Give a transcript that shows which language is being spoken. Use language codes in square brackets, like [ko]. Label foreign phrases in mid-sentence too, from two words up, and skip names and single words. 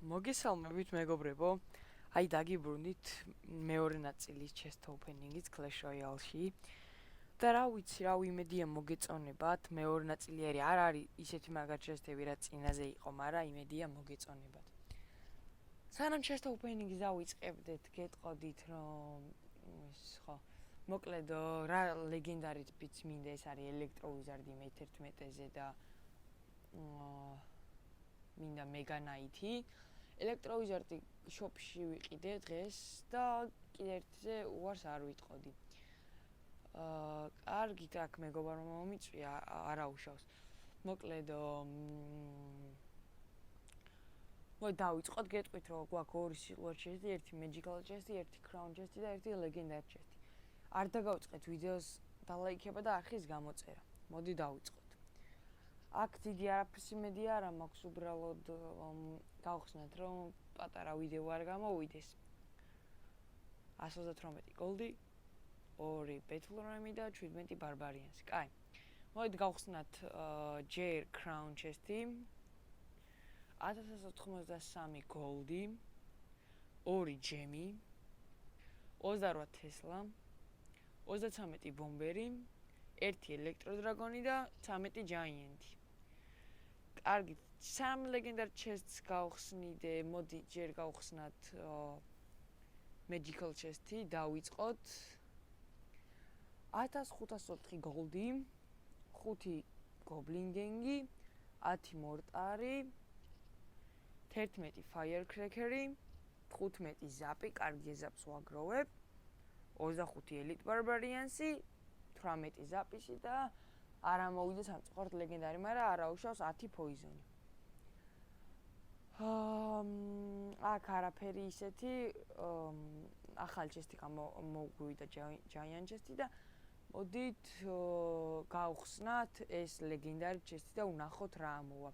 [ka] მოგესალმებით მეგობრებო. აი დაგიბრუნდით მეორე ნაწილის [en] chest opening- [ka] ից Clash Royale-ში. და რა ვიცი, რა იმედია მოგეწონებათ. მეორე ნაწილი არ არის ისეთი მაგარ chest-ები, რა წინაზე იყო, მაგრამ იმედია მოგეწონებათ. სანამ [en] chest opening- [ka] ს დავიწყებდეთ, გეტყოდით რომ ის ხო მოკლედ რა ლეგენდარიც ბიც მინდა ეს არის ელექტრო ვიზარდი მე-11-ზე და მინდა Mega Knight-ი. ელექტრო ვიზარდი შოპში ვიყიდე დღეს და კიდე ერთზე უარს არ ვიტყოდი. კარგით აქ მეგობრებო რომ მომიწვია, არა უშავს. მოკლედ მოი დავიწყოთ, გეტყვით რომ გვაქვს ორი [en] silver chest- [ka] ი, ერთი [en] magical chest- [ka] ი, ერთი [en] crown chest- [ka] ი და ერთი [en] legendary chest- [ka] ი. არ დაგავიწყეთ ვიდეოს დალაიქება და არხის გამოწერა. მოდი დავიწყოთ. აქ დიდი არაფრის იმედი არ მაქვს, უბრალოდ გავხსნათ რომ პატარა ვიდეო არ გამოვიდეს. 138 goldi, 2 [en] battle ram- [ka] ი და 17 barbarians. კაი. მოდით გავხსნათ Jair [en] crown chest- [ka] ი. 1183 goldi, 2 gem-ი, 28 tesla, 33 bomberi, 1 electro dragoni და 13 giant-ი. კარგით, 3 [en] legendary chests [ka] გავხსნიდე, მოდი ჯერ გავხსნათ [en] magical chest- [ka] ი, დავიწყოთ. 1504 goldi, 5 [en] goblin gang- [ka] ი, 10 mortar-ი, 11 firecracker-ი, 15 zap-ი, კარგი zap-ს ვაგროვებ, 25 [en] elite barbarians- [ka] ი, 18 zap-ში და არ ამოვიდეს სამწუხაროდ ლეგენდარი, მაგრამ არაუშავს 10 poison-ი. აქ არაფერი ისეთი, ახალი chest-ი მოგვივიდა [en] giant chest- [ka] ი და მოდით გავხსნათ ეს ლეგენდარი chest-ი და ვნახოთ რა ამოვა.